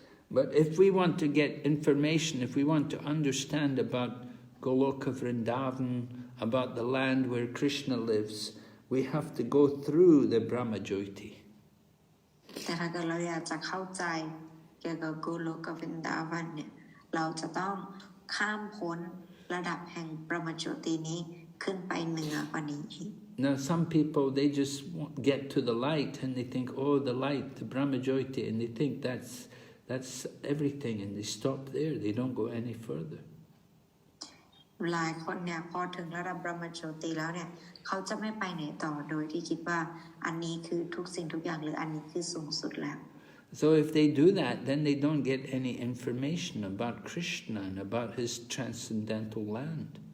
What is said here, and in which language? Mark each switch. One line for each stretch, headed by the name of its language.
English: But if we want to get information, if we want to understand about Goloka Vrindavan, about the land where Krishna lives, we have to go through the Brahma Jyoti.
Thai: แต่ถ้าเกิดเราอยากจะเข้าใจเกี่ยวกับโกโลกวรินดาวันเนี่ยเราจะต้องข้ามพ้นระดับแห่ง Brahma Jyoti นี้ขึ้นไปเหนือกว่านี้อีก
English: Now some people, they just get to the light and they think, oh, the light, the Brahma Jyoti, and they think that's everything, and they stop there, they don't go any further.
Thai: หลายคนเนี่ยพอถึงระดับ Brahma Jyoti แล้วเนี่ยเขาจะไม่ไปไหนต่อโดยที่คิดว่าอันนี้คือทุกสิ่งทุกอย่างหรืออันนี้คือสูงสุดแล้ว
English: So if they do that, then they don't get any information about Krishna and about his transcendental land.